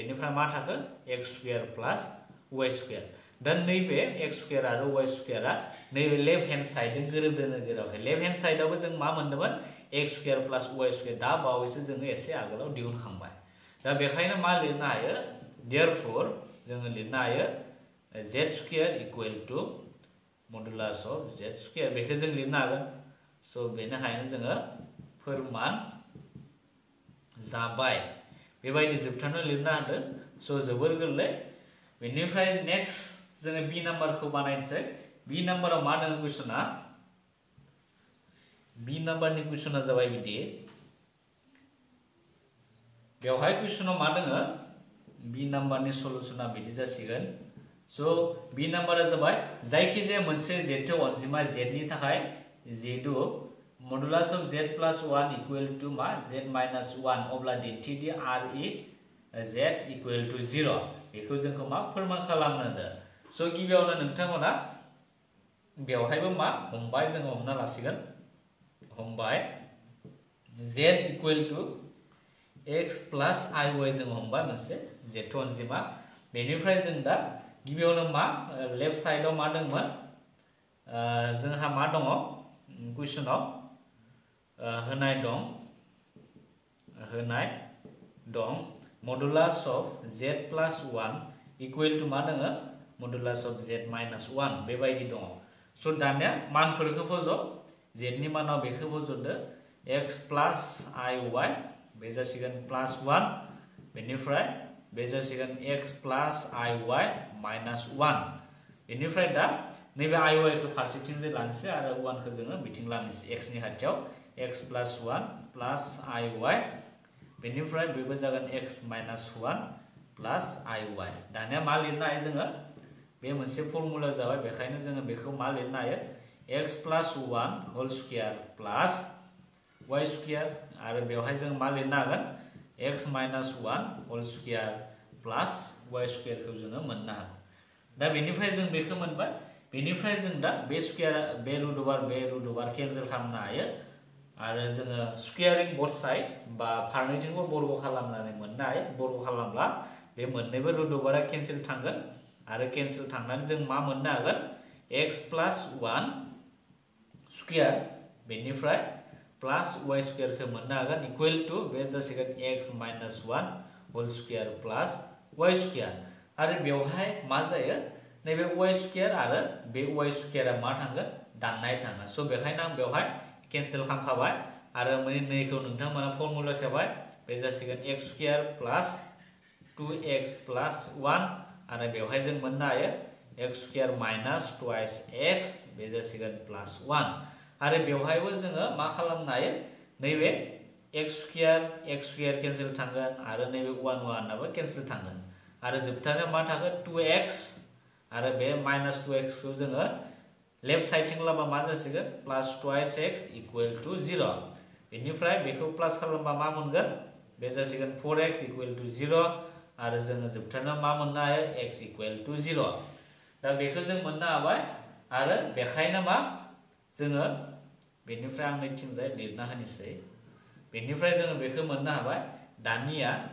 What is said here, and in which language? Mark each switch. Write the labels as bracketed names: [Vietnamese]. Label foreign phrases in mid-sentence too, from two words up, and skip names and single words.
[Bodo] बेनिफ्राय मा थाखो [English] x square plus y square. [Bodo] दा नैबे [English] x square [Bodo] आरो y स्क्वायरा नैबे [English] left hand side [Bodo] जों गोरोबदोनो गोरोबाखै [English] left hand sideआवबो [Bodo] जों मा मोन्दोंमोन [English] x square plus y square [Bodo] दा बावैसो जों एसे आगोलाव दिहुनखांबाय दा बेखायनो मा लिरनो हायो therefore जों लिरनो हायो [English] z square equal to modulus of z square [Bodo] बेखौ जों लिरनो हागोन सो बेनिखायनो जोङो फोरमान जाबाय बेबायदि जोबथारनो लिरनो हादों सो जोबोर गोरलै बेनिफ्राय नेक्स्ट जोङो [English] B numberखौ [Bodo] बानायनोसै [English] B numberआव [Bodo] मा दङ कुइसना [English] B numberनि [Bodo] कुइसना जाबाय बिदि बेवहाय कुइसनाव मा दङ [English] B numberनि [Bodo] सलुशना बिदि जासिगोन सो [English] B numberआ [Bodo] जाबाय जायखिजाया मोनसे जेथो अनजिमा z नि थाखाय जेदु मडुलास [English] of z plus 1 equal to मा z minus 1 [Bodo] अब्ला दिन्थिदि [English] r e z [Bodo] इक्वल टू 0 बेखौ जोंखौ मा फोरमान खालामनो दो सो गिबियावनो नोंथांमोना बेवहायबो मा हमबाय जों हमना लासिगोन हमबाय [English] z equal to x plus i y [Bodo] जों हमबाय मोनसे जेथो अनजिमा बेनिफ्राय जों दा गिबियावनो मा [English] left sideआव [Bodo] मा दंमोन जोंहा मा दङ कुइसनाव होनाय दं [English] modulus of z plus 1 equal to [Bodo] मा दङ [English] modulus of z minus 1 [Bodo] बेबायदि दङ सो दानिया मानफोरखौ फज z नि मानाव बेखौ फजदो [English] x plus i y [Bodo] बे जासिगोन प्लस 1 बेनिफ्राय बे जासिगोन [English] x plus i y minus [Bodo] 1 बेनिफ्राय दा नैबे i y खौ फारसेथिं जे लानोसै आरो 1 खौ जोङो बिथिं लानोसै x नि खाथियाव [English] x plus 1 plus i y [Bodo] बेनिफ्राय बेबो जागोन [English] x minus 1 plus i y [Bodo] दानिया मा लिरनो हायो जोङो बे मोनसे फर्मुला जाबाय बेखायनो जोङो बेखौ मा लिरनो हायो [English] x plus 1 whole square plus y square [Bodo] आरो बेवहाय जों मा लिरनो हागोन [English] x minus 1 whole square plus y square [Bodo] खौ जोङो मोननो हागोन दा बेनिफ्राय जों बेखौ मोनबाय बेनिफ्राय जों दा बे स्क्वायर बे [English] root over cancel [Bodo] खालामनो हायो आरो जोङो [English] squaring both side [Bodo] बा फारनैथिंबो बर्ग खालामनानै मोननो हायो बर्ग खालामब्ला बे मोननैबो [English] root overआ cancel [Bodo] थांगोन आरो केन्सेल थांनानै जों मा मोननो हागोन [English] x plus 1 [Bodo] स्क्वायर बेनिफ्राय प्लस y स्क्वायर खौ मोननो हागोन इक्वल टू बे जासिगोन [English] x minus 1 whole square plus y square [Bodo] आरो बेवहाय मा जायो नैबे [English] y square [Bodo] आरो बे y स्क्वायरा मा थांगोन दाननाय थाङो सो बेखायनो आं बेवहाय केन्सेल खालामखाबाय आरो नैखौ नोंथांमोना फर्मुला सोबाय बे जासिगोन [English] x square plus 2x plus 1 [Bodo] आरो बेवहाय जों मोननो हायो [English] x square minus twice x [Bodo] बे जासिगोन [English] plus 1 [Bodo] आरो बेवहायबो जोङो मा खालामनो हायो नैबे [English] x square cancel [Bodo] थांगोन आरो नैबे 1 आबो केन्सेल थांगोन आरो जोबथारनायाव मा थागोन 2x आरो बे माइनस 2x खौ जोङो [English] left sideथिं [Bodo] लाबा मा जासिगोन [English] plus twice x equal to 0 [Bodo] बेनिफ्राय बेखौ प्लस खालामबा मा मोनगोन बे जासिगोन [English] 4x equal to 0 [Bodo] आरो जोङो जोबथारनायाव मा मोननो हायो [English] x equal to 0 [Bodo] दा बेखौ जों मोननो हाबाय आरो बेखायनो मा जोङो बेनिफ्राय आं नैथिंजाय लिरना होनोसै बेनिफ्राय जोङो बेखौ मोननो हाबाय दानिया